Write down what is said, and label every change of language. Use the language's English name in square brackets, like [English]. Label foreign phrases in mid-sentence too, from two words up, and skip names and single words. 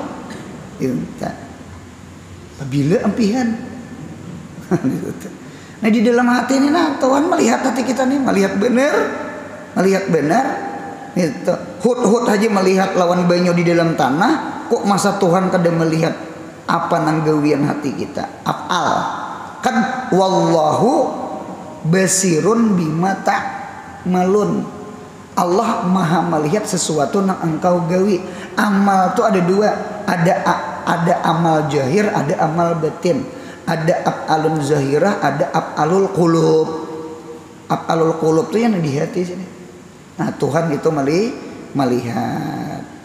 [Banjar] Gitu tak. Bila empihan. Nah di dalam hati ini nah Tuhan melihat hati kita nih, melihat benar. Gitu. Hudhud aja melihat lawan banyu di dalam tanah, kok masa Tuhan kada melihat apa nang gawian hati kita? Af'al. [Arabic] Kan والله بصير بما تعملون. [Banjar] Allah maha melihat sesuatu yang engkau gawi. Amal itu ada dua, ada amal jahir, ada amal batin. [Arabic] Ada أفعال ظاهرة, ada أفعال القلوب. أفعال القلوب [Banjar] itu yang di hati sini. Nah Tuhan itu melihat.